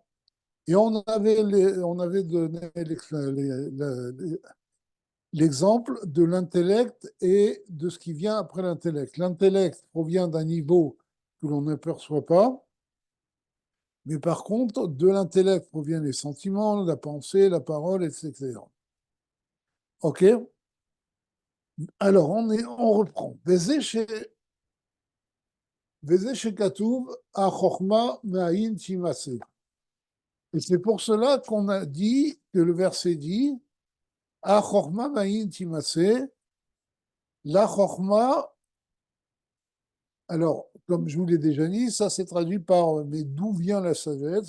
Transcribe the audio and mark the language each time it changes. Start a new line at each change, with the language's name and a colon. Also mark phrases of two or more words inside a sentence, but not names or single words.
French: Et on avait donné l'exemple de l'intellect et de ce qui vient après l'intellect. L'intellect provient d'un niveau que l'on ne perçoit pas, mais par contre, de l'intellect proviennent les sentiments, la pensée, la parole, etc. OK? Alors, on reprend.
Hebrew: וזה שכתוב ה חכמה מאין תמצא.
French: Et c'est pour cela qu'on a dit que le verset dit
Hebrew: ה חכמה מאין תמצא.
French: La chokma, alors, comme je vous l'ai déjà dit, ça c'est traduit par mais d'où vient la sagesse?